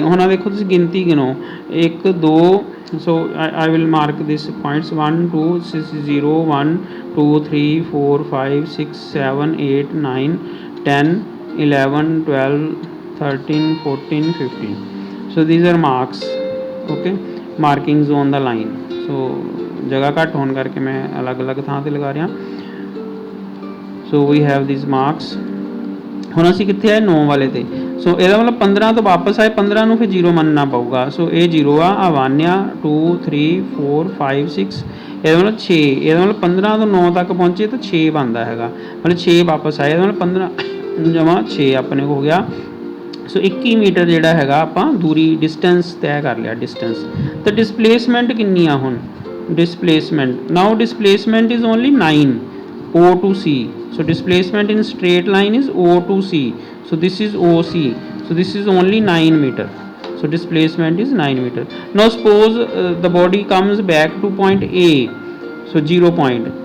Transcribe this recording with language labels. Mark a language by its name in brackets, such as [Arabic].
[Punjabi] ਹੁਣ ਆ ਦੇਖੋ ਤੁਸੀਂ ਗਿਣਤੀ ਗਿਣੋ, 1 2, ਸੋ [English] I will mark this points [Punjabi] 1 2 0 1 2 3 4 5 6 7 8 9 10 11 12 13 14 15। [English] so these are marks, okay, markings on the line। [Punjabi] so ਜਗ੍ਹਾ ਘੱਟ ਹੋਣ ਕਰਕੇ ਮੈਂ ਅਲੱਗ-ਅਲੱਗ ਥਾਂ ਤੇ ਲਗਾ ਰਿਹਾ। [English] so we have these marks। [Punjabi] ਹੁਣ ਅਸੀਂ ਕਿੱਥੇ ਆਏ? 9 ਵਾਲੇ ਤੇ। ਸੋ ਇਹਦਾ ਮਤਲਬ 15 ਤੋਂ ਵਾਪਸ ਆਏ, 15 ਨੂੰ ਫਿਰ 0 ਮੰਨਣਾ ਪਊਗਾ। ਸੋ ਇਹ 0 ਆ 1 ਆ 2 3 4 5 6। ਇਹਦਾ ਮਤਲਬ 6। ਇਹਦਾ ਮਤਲਬ 15 ਤੋਂ 9 ਤੱਕ ਪਹੁੰਚੇ ਤਾਂ 6 ਬਣਦਾ ਹੈਗਾ, ਮਤਲਬ 6 ਵਾਪਸ ਆਏ। ਇਹਦਾ ਮਤਲਬ 15 ਜਮਾ 6 ਆਪਣੇ ਕੋ ਹੋ ਗਿਆ। ਸੋ 21 ਮੀਟਰ ਜਿਹੜਾ ਹੈਗਾ ਆਪਾਂ ਦੂਰੀ ਡਿਸਟੈਂਸ ਤੈਅ ਕਰ ਲਿਆ। ਡਿਸਟੈਂਸ ਤਾਂ ਡਿਸਪਲੇਸਮੈਂਟ ਕਿੰਨੀ ਆ ਹੁਣ? [English] Displacement now displacement is only 9 O to C। so displacement in straight line is O to C। so this is OC। so this is only 9 meter। so displacement is 9 meter। now suppose the body comes back to point A, so 0 point।